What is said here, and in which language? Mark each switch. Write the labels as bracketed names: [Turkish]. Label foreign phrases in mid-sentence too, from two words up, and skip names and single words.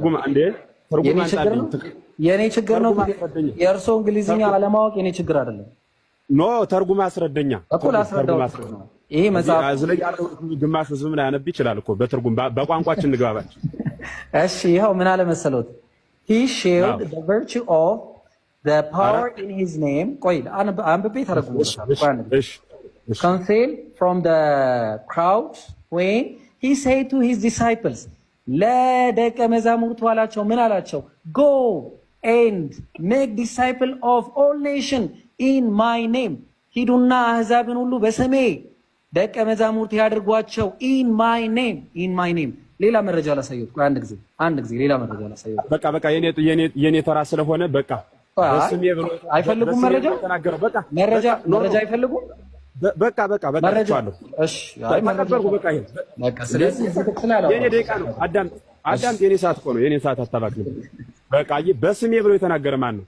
[Amharic] ትርጉም አንዴ ትርጉም አንጣልኝ። የኔ ችግር ነው። የእርሶ እንግሊዝኛ አለማወቅ የኔ ችግር አይደለም። ኖ ተርጉም አስረደኛ እኮ ላስረዳው። ይሄ መጽሐፍ ስለዚህ ያለው ግማሽ ዝም ላይ ያነብ ይችላል እኮ በትርጉም በቋንቋችን እንግባባችን። እሺ ይኸው ምን አለ መሰሎት [English] he shared the virtue of the power in his name [Amharic] ቆይ አንብቤ ተረጉሞታል። [English] concealed from the crowd when he said to his disciples [Amharic] ለደቀ መዛሙርቱ አላቸው ምን አላቸው? [English] go and make disciple of all nation in my name [Amharic] ሂዱና አህዛብን ሁሉ በስሜ ደቀ መዛሙርት ያድርጓቸው። [English] in my name [Amharic] ሌላ መረጃ ላሳየው። ቆይ አንድ ጊዜ ሌላ መረጃ ላሳየው። በቃ የኔ ተራ ስለሆነ በቃ በስሜ ብሎ አይፈልጉም መረጃ አይፈልጉም። በቃ ተዋለሁ። እሺ አይ መረጃ በቃ ስለዚህ የኔ ደቂቃ ነው። አዳምጥ። የኔ ሰዓት እኮ ነው። የኔ ሰዓት አታባክልም። በቃ በስሜ ብሎ የተናገረ ማን ነው?